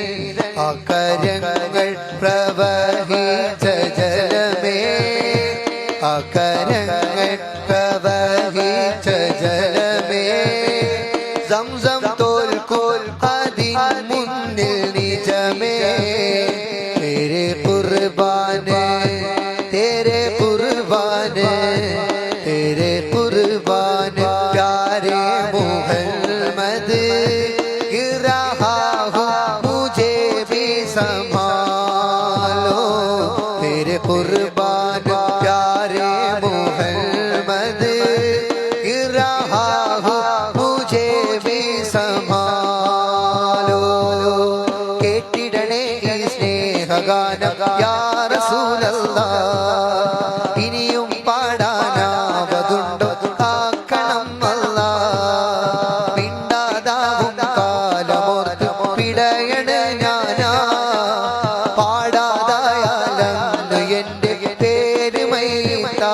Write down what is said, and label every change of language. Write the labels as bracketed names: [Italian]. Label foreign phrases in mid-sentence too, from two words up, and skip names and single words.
[Malayalam] അകരങ്ങൾ പ്രവഹിച്ച ജലമേ, അകരങ്ങൾ പ്രവഹിച്ച ജലമേ, സംസം തോൽക്കോൽ അതിൻ മുന്നിൽ നിജമേ. [Hindi] तेरे कुर्बान, तेरे कुर्बान, तेरे कुर्बान प्यारे मुहम्मद गिरा मुझे भी संभालो. तेरे कुर्बान प्यारे मुहम्मद गिरा मुझे भी संभालो. [Malayalam] കേട്ടിടണേ ഈ സ്നേഹഗാനം [Arabic] يا رسول الله. [Malayalam] ഇനിയും പാടാനാവതുണ്ടോ ആക്കണം അല്ലാഹ്. മിണ്ടാതാവും കാലമോർത്ത് പിടയണ ഞാനാ, പാടാതായാലെന്ന് എന്റെ പേര് മൈത്താ.